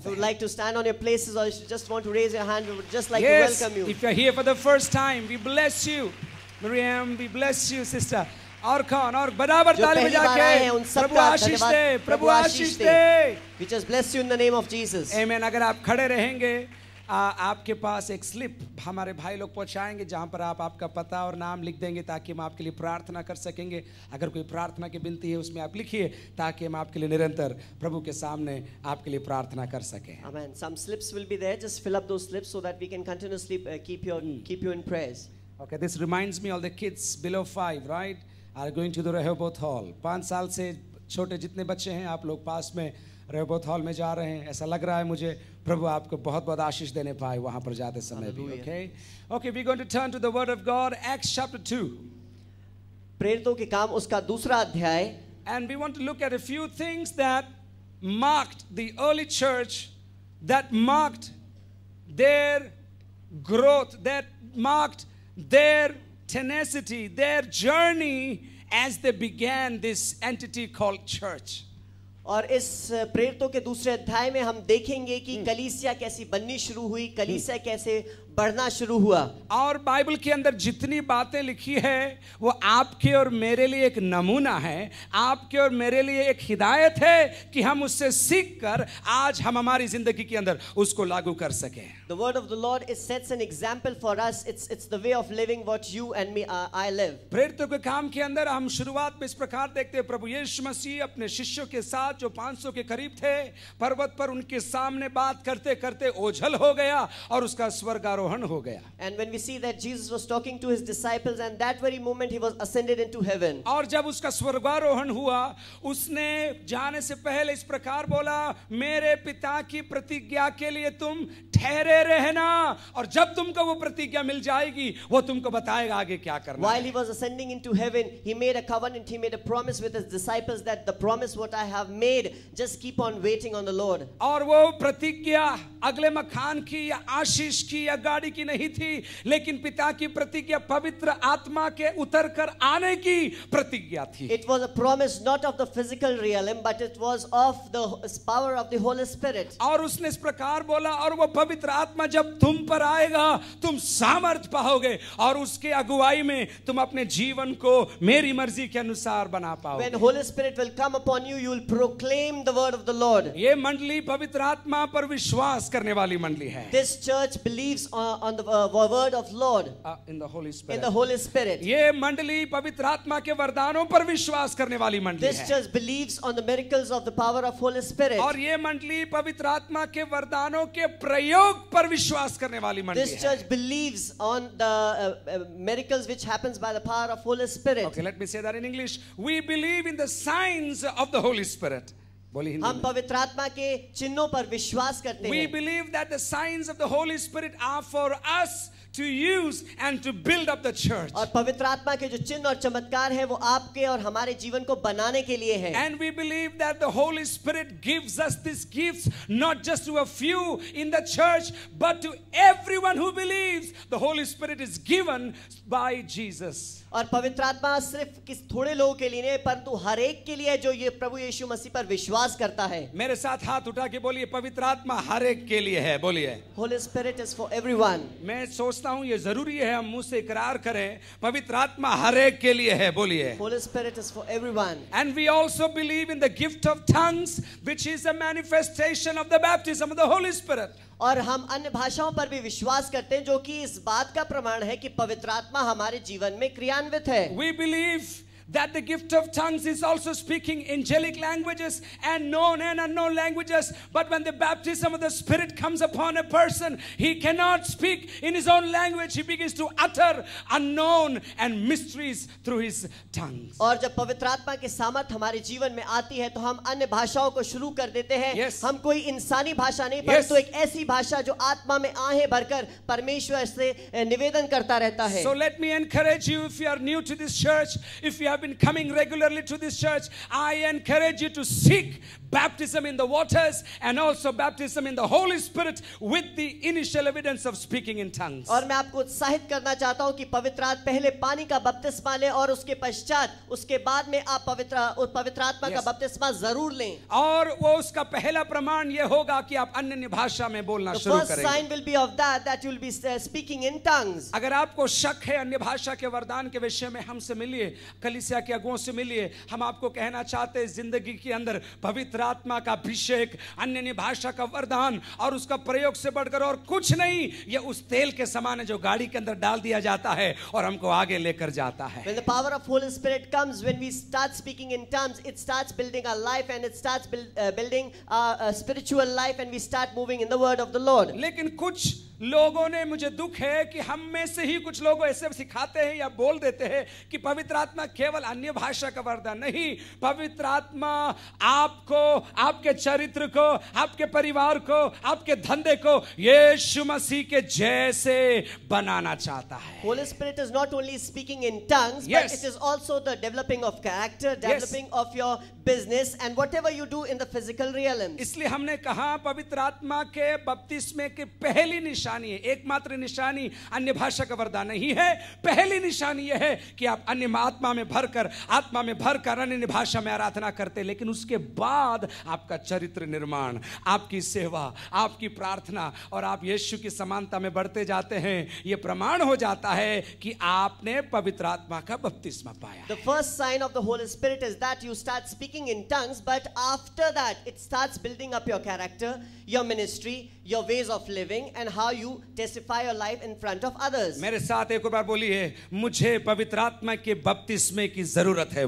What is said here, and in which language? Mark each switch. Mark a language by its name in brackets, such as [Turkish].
[English] If you would like to stand on your places, or if you just want to raise your hand, we would just like to Yes, welcome you. if you're here for the first time, we bless you. Miriam, we bless you, sister. [Hindi] और कौन और बराबर ताली बजा के प्रभु आशीष दे, प्रभु आशीष दे। [English] We just bless you in the name of Jesus. [Hindi] आमीन। अगर आप खड़े रहेंगे, आपके पास एक स्लिप हमारे भाई लोग पहुंचाएंगे, जहां पर आप आपका पता और नाम लिख देंगे, ताकि हम आपके लिए प्रार्थना कर सकेंगे। अगर कोई प्रार्थना की विनती है उसमें आप लिखिए, ताकि हम आपके लिए निरंतर प्रभु के सामने आपके लिए प्रार्थना कर सकें। [English] Amen. Some slips will be there. Just fill up those slips so that we can continuously keep you in prayers. Okay, this reminds me all the kids below 5, right, are going to the Rehoboth Hall. [Hindi] 5 साल से छोटे जितने बच्चे हैं, आप लोग पास में Rehoboth Hall में जा रहे हैं। ऐसा लग रहा है मुझे प्रभु आपको बहुत बहुत आशीष देने पाए वहां पर जाते समय भी। [English] Okay, we're going to turn to the word of God, Acts chapter 2. [Hindi] प्रेरितों के काम उसका दूसरा अध्याय। [English] And we want to look at a few things that marked the early church, that marked their growth, that marked their tenacity, their journey as they began this entity called church. [Hindi] और इस प्रेरितों के दूसरे अध्याय में हम देखेंगे कि कलीसिया कैसी बननी शुरू हुई, कलीसिया कैसे बढ़ना शुरू हुआ। और बाइबल के अंदर जितनी बातें लिखी है वो आपके और मेरे लिए एक नमूना है, आपके और मेरे लिए एक हिदायत है कि हम उससे सीख कर आज हम हमारी जिंदगी के अंदर उसको लागू कर सकें। [English] The word of the Lord is sets an example for us. It's the way of living what you and me I live. [Hindi] प्रेरितों के काम के अंदर हम शुरुआत में इस प्रकार देखते हैं, प्रभु यीशु मसीह अपने शिष्यों के साथ जो 500 के करीब थे, पर्वत पर उनके सामने बात करते करते ओझल हो गया और उसका स्वर्गारोहण हो गया। [English] And when we see that Jesus was talking to his disciples and that very moment he was ascended into heaven. [Hindi] और जब उसका स्वर्गारोहण हुआ, उसने जाने से पहले इस प्रकार बोला, मेरे पिता की प्रतिज्ञा के लिए तुम ठहरे रहना, और जब तुमको वो प्रतिज्ञा मिल जाएगी वो तुमको बताएगा आगे क्या करना। [English] While he was ascending into heaven, he made a covenant, he made a promise with his disciples that the promise what I have made, just keep on waiting on the Lord. [Hindi] और वो प्रतिज्ञा अगले मकान की या आशीष की या गाड़ी की नहीं थी, लेकिन पिता की प्रतिज्ञा पवित्र आत्मा के उतर कर आने की प्रतिज्ञा थी। [English] It was a promise not of the physical realm, but it was of the power of the Holy Spirit. [Hindi] और उसने इस प्रकार बोला, और वो पवित्र आत्मा जब तुम पर आएगा तुम सामर्थ पाओगे और उसके अगुवाई में तुम अपने जीवन को मेरी मर्जी के अनुसार बना पाओगे। [English] When Holy Spirit will come upon you, you will proclaim the word of the Lord. [Hindi] ये मंडली पवित्र आत्मा पर विश्वास करने वाली मंडली है। [English] This church believes on the word of Lord. In the Holy Spirit. In the Holy Spirit. [Hindi] ये मंडली पवित्र आत्मा के वरदानों पर विश्वास करने वाली मंडली है। [English] This church believes on the miracles of the power of Holy Spirit. [Hindi] और ये मंडली पवित्र आत्मा के वरदानों के प्रयोग पर विश्वास करने वाली मंडली है। [English] This church believes on the miracles which happens by the power of Holy Spirit. Okay, let me say that in English. We believe in the signs of the Holy Spirit. [Hindi] हम पवित्र आत्मा के चिन्हों पर विश्वास करते हैं। [English] We believe that the signs of the Holy Spirit are for us to use and to build up the church. [Hindi] और पवित्र आत्मा के जो चिन्ह और चमत्कार हैं वो आपके और हमारे जीवन को बनाने के लिए हैं। [English] And we believe that the Holy Spirit gives us these gifts not just to a few in the church but to everyone who believes. The Holy Spirit is given by Jesus. [Hindi] और पवित्र आत्मा सिर्फ किस थोड़े लोगों के लिए नहीं परंतु हर एक के लिए जो ये प्रभु यीशु मसीह पर विश्वास करता है। मेरे साथ हाथ उठा के बोलिए, पवित्र आत्मा हर एक के लिए है। बोलिए, [English] Holy Spirit is for everyone. [Hindi] मैं सोचता हूँ ये जरूरी है हम मुंह से इकरार करें, पवित्र आत्मा हर एक के लिए है। बोलिए, [English] Holy Spirit is for everyone. And we also believe in the gift of tongues, which is a manifestation of the baptism of the Holy Spirit. [Hindi] और हम अन्य भाषाओं पर भी विश्वास करते हैं जो कि इस बात का प्रमाण है कि पवित्र आत्मा हमारे जीवन में क्रियान्वित है। [English] We believe that the gift of tongues is also speaking angelic languages and known and unknown languages, but when the baptism of the Spirit comes upon a person, he cannot speak in his own language. He begins to utter unknown and mysteries through his tongues. [Hindi] और जब पवित्र आत्मा की सामर्थ हमारे जीवन में आती है तो हम अन्य भाषाओं को शुरू कर देते हैं। [English] Yes. [Hindi] हम कोई इंसानी भाषा नहीं [English] Yes. [Hindi] परंतु एक ऐसी भाषा जो आत्मा में आहें भरकर परमेश्वर से निवेदन करता रहता है। [English] So let me encourage you, if you are new to this church, if you have been coming regularly to this church, I encourage you to seek baptism in the waters and also baptism in the Holy Spirit with the initial evidence of speaking in tongues. [Hindi] और मैं आपको उत्साहित करना चाहता हूं कि पवित्र आत्मा पहले पानी का बपतिस्मा लें और उसके पश्चात उसके बाद में आप पवित्र आत्मा का बपतिस्मा जरूर लें। और वो उसका पहला प्रमाण ये होगा कि आप अन्य भाषा में बोलना [English] The [Hindi] शुरू [English] first [Hindi] करेंगे। [English] sign will be of that you will be speaking in tongues. [Hindi] अगर आपको शक है अन्य भाषा के वरदान के विषय में, हमसे मिलिए, कलीसिया के अगुओं से मिलिए। हम आपको कहना चाहते हैं जिंदगी के अंदर पवित्र आत्मा का अभिषेक, अन्य भाषा का वरदान और उसका प्रयोग से बढ़कर और कुछ नहीं, ये उस तेल के समान है जो गाड़ी के अंदर डाल दिया जाता है और हमको आगे लेकर जाता है। [English] When the power of Holy Spirit comes, when we start speaking in tongues, it starts building our life and it starts building our spiritual life and we start moving in the word of the Lord. [Hindi] लेकिन कुछ लोगों ने, मुझे दुख है कि हम में से ही कुछ लोग ऐसे सिखाते हैं या बोल देते हैं कि पवित्र आत्मा केवल अन्य भाषा का वरदान नहीं, पवित्र आत्मा आपको, आपके चरित्र को, आपके परिवार को, आपके धंधे को यीशु मसीह के जैसे बनाना चाहता है। [English] Holy Spirit is not only speaking in tongues, Yes. but it is also the developing of character, developing of your business and whatever you do in the physical realm. [Hindi] इसलिए हमने कहा पवित्र आत्मा के बपतिस्मे की पहली निशानी निशानी है, एकमात्र निशानी अन्य भाषा का वरदान नहीं है। पहली निशानी यह है कि आप अन्य आत्मा में भरकर अन्य भाषा में आराधना करते, लेकिन उसके बाद आपका चरित्र निर्माण, आपकी सेवा, आपकी प्रार्थना और आप यीशु की समानता में बढ़ते जाते हैं। यह प्रमाण हो जाता है कि आपने पवित्र आत्मा का बपतिस्मा पाया। [English] The first sign of the Holy Spirit is that you start speaking in tongues, but after that it starts building up your character, your ministry, your ways of living and how you testify your life in front of others. [Hindi] मेरे साथ एक बार बोलिए, मुझे पवित्र आत्मा के बपतिस्मे की जरूरत है।